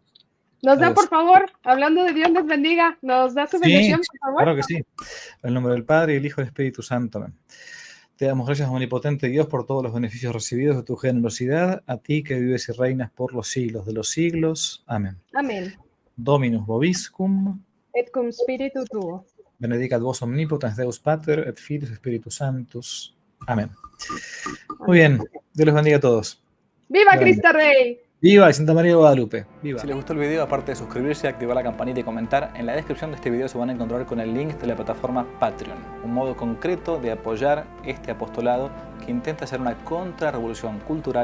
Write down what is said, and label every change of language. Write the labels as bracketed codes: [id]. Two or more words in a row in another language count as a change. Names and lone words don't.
[es] Nos da, Adiós. por favor, hablando de Dios les bendiga, nos da su bendición, por favor. Claro que sí. En el nombre del Padre, y el Hijo y el Espíritu Santo. Amén. Te damos gracias, omnipotente Dios, por todos los beneficios recibidos de tu generosidad, a ti que vives y reinas por los siglos de los siglos. Amén. Amén. [la] Dominus vobiscum. Et cum spiritu tuo. Benedicat vos omnipotens Deus Pater, et Filius Spiritus Sanctus. [es] Amén. Muy bien. Dios los bendiga a todos. ¡Viva Cristo Rey! ¡Viva Santa María de Guadalupe! ¡Viva! Si les gustó el video, aparte de suscribirse, activar la campanita y comentar, en la descripción de este video se van a encontrar con el link de la plataforma Patreon, un modo concreto de apoyar este apostolado que intenta hacer una contrarrevolución cultural y espiritual.